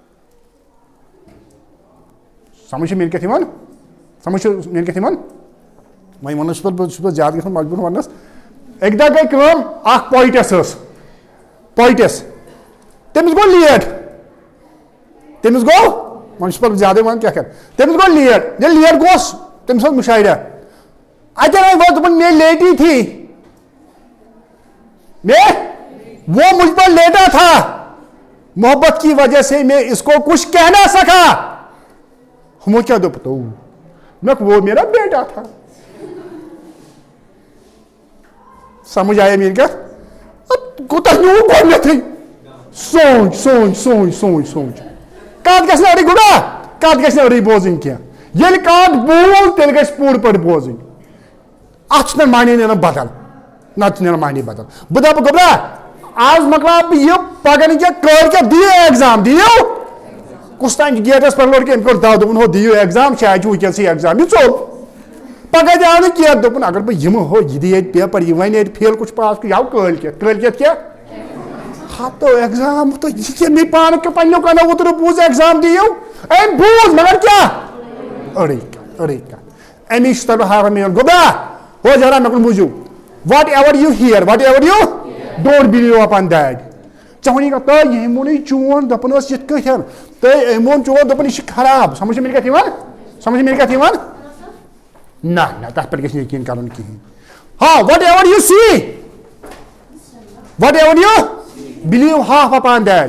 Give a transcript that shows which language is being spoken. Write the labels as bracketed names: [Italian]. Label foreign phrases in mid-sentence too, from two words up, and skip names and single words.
[Kashmiri] سمجھ چھِ میٲنۍ کتھ یِوان سمجھ چھِ میٲنۍ کتھ یِوان وۄنۍ ونان چھُس بہٕ زیادٕ گژھان مجبوٗر وننس اَکہِ دۄہ گٔے کٲم اکھ پویٹس ٲس پویٹس تٔمِس گوٚو لیٹ تٔمِس گوٚو وۄنۍ چھُس بہٕ زیادٕے ونان کیٛاہ کرٕ تٔمِس گوٚو لیٹ ییٚلہِ لیٹ گوٚوس تٔمِس اوس مُشاعرا اتٮ۪ن وۄنۍ گوٚو دوٚپُن مے لیٹی تھی [Urdu] وہ مجھ پر لیٹا تھا محبت کی وجہ سے میں اس کو کچھ کہہ نہ سکا ہمو کیا دو پتہ وہ میرا بیٹا تھا [Kashmiri] سمجھ آیا میری کتھ کوٗتاہ نیوٗ گۄڈنیٚتھٕے سونٛچ کتھ گژھِ نہٕ أڑٕے گُڑا کتھ گژھِ نہٕ أڑٕے بوزٕنۍ کینٛہہ ییٚلہِ کتھ بوٗز تیٚلہِ گژھِ پوٗرٕ پٲٹھۍ بوزٕنۍ اتھ چھُنہٕ معنی نیران بدل نتہٕ چھُ نیران معنی بدل بہٕ دپہٕ گۄبرا آز مۄکلاو بہٕ یہِ پگہہ نہٕ کینٛہہ کٲلۍ دِیِو ایٚگزام دِیِو کُس تانۍ گیٹس پٮ۪ٹھ لوٚڑ کہِ أمۍ کوٚر دَو دوٚپُن ہو دِیِو ایٚگزام شاید چھُ وٕنکیٚنسٕے ایٚگزام یہِ ژوٚل پگہہ تہِ آو نہٕ کینٛہہ دوٚپُن اگر بہٕ یِمہٕ ہو یہِ دِی ییٚتہِ پیپر یہِ وَنہِ ییٚتہِ فیل کُچھ پاس یہِ آو کٲلۍ کیٛاہ ہتو ایٚگزام تہٕ یہِ کیٛاہ مےٚ پانہٕ پنٕنیو کَنو اوترٕ بوٗز ایٚگزام دِیِو أمۍ بوٗز مگر کیٛاہ أڑٕے کَتھ اَمی چھُس تۄہہِ بہٕ ہاوان میون گوٚبرا ہو جارا مےٚ کُن بوٗزِو [English] what ever you hear what ever you don't believe upon that [Kashmiri] ژےٚ وَنی کَتھ تۄہہِ ییٚمۍ ووٚنُے چون دوٚپُن اوس یِتھ کٲٹھۍ تۄہہِ أمۍ ووٚن چون دوٚپُن یہِ چھِ خراب سمجھ چھِ میٲنۍ کَتھ یِوان نہ تَتھ پٮ۪ٹھ گژھِ نہٕ یقیٖن کَرُن کِہیٖنۍ. [English] ہاں what ever you see what ever you believe half upon that.